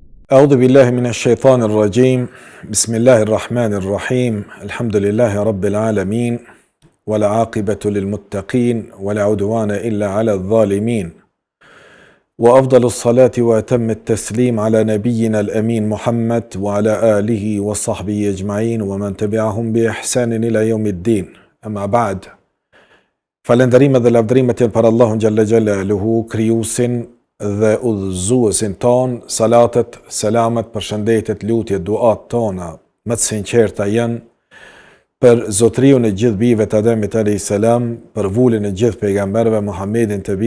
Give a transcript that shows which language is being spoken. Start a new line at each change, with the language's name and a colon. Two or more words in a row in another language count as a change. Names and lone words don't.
Arabic: أعوذ بالله من الشيطان الرجيم بسم الله الرحمن الرحيم الحمد لله رب العالمين ولا عاقبة للمتقين ولا عدوان إلا على الظالمين وأفضل الصلاة وأتم التسليم على نبينا الأمين محمد وعلى آله وصحبه أجمعين ومن تبعهم بإحسان إلى يوم الدين أما بعد
Albanian: falënderimet dhe lavdërimet janë për Allahun xhalla xhalaluhu, krijuesin dhe udhëzuesin ton. Salatet, selamet, përshëndetjet, lutjet, duat tona më të sinqerta janë për zotriun e gjithë bijve të Ademit
Arabic: عليه السلام,
Albanian: për vulin e gjithë pejgamberëve Muhammedin të